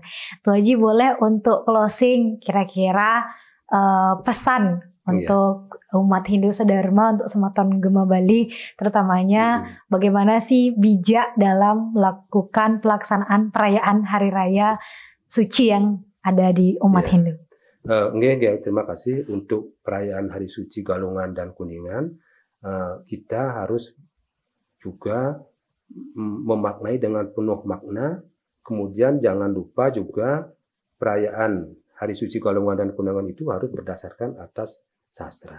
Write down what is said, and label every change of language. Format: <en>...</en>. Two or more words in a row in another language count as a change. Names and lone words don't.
<id>Tuaji boleh untuk closing kira-kira pesan untuk umat Hindu sedharma, untuk Semeton Gema Bali terutamanya bagaimana sih bijak dalam melakukan pelaksanaan perayaan Hari Raya suci yang ada di umat Hindu. Nggih, terima kasih. Untuk perayaan Hari Suci Galungan dan Kuningan, kita harus juga memaknai dengan penuh makna. Kemudian jangan lupa juga perayaan Hari Suci Galungan dan Kuningan itu harus berdasarkan atas sastra.</id>